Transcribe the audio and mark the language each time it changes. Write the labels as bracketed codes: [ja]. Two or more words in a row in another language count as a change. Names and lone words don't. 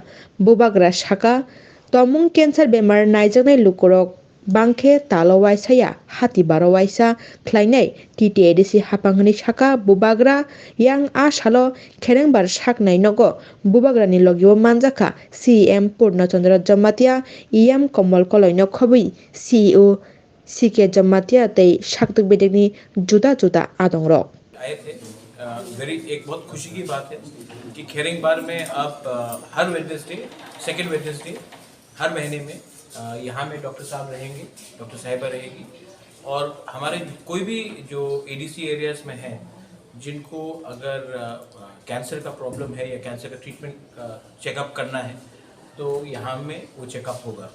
[trp] Bubagra saka tomung cancer bemar naijaknai lukurok bangkhe talowaisaya hati barowaisa khlainai TTADC hapanghani saka bubagra yang a salo kherangbar saknai nogo bubagrani logio manjaka CM Purnachandra Jamatia EM Komal Koloino khobui CEO CK Jamatia tei saktuk bedekni juda adongrok. [hi] आए थे एक बहुत खुशी की बात है कि खेरिंगबार में अब हर वेडनेसडे [en] second Wednesday [hi] हर महीने में यहाँ में डॉक्टर साहब रहेंगे, डॉक्टर साहिबा रहेगी और हमारे कोई भी जो [en] ADC areas [hi] में हैं जिनको अगर कैंसर का प्रॉब्लम है या कैंसर का ट्रीटमेंट का चेकअप करना है तो यहाँ में वो चेकअप होगा।